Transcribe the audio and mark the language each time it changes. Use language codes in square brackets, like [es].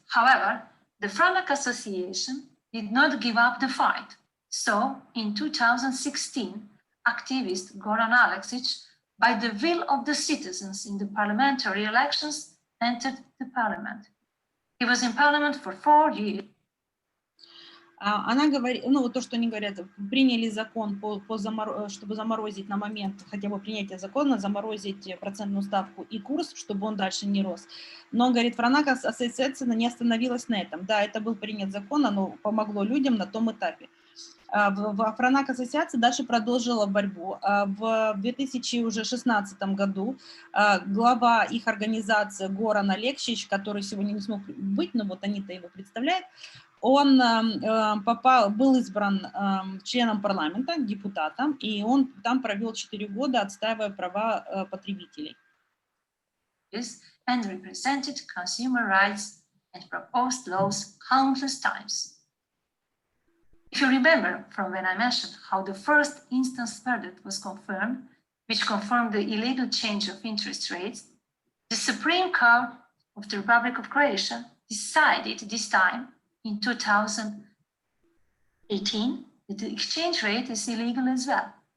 [en] However, the FRANAC Association did not give up the fight. So, in 2016, activist Goran Aleksic, by the will of the citizens in the parliamentary elections, entered the parliament. He was in parliament for 4 years. [ru] Она говорит, ну вот то, что они говорят, приняли закон, чтобы заморозить на момент хотя бы принятия закона, заморозить процентную ставку и курс, чтобы он дальше не рос. Но, говорит, FRANAC Association не остановилась на этом. Да, это был принят закон, оно помогло людям на том этапе. FRANAC Association дальше продолжила борьбу. В 2016 году глава их организации Горан Алексич, который сегодня не смог быть, но вот они-то его представляют, он был избран членом парламента, депутатом, и он там провел 4 года, отстаивая права потребителей. [en] And represented consumer rights and proposed laws countless times. If you remember from when I mentioned how the first instance verdict was confirmed, which confirmed the illegal change of interest rates, the Supreme Court of the Republic of Croatia decided this time in 2018 that the exchange rate is illegal as well.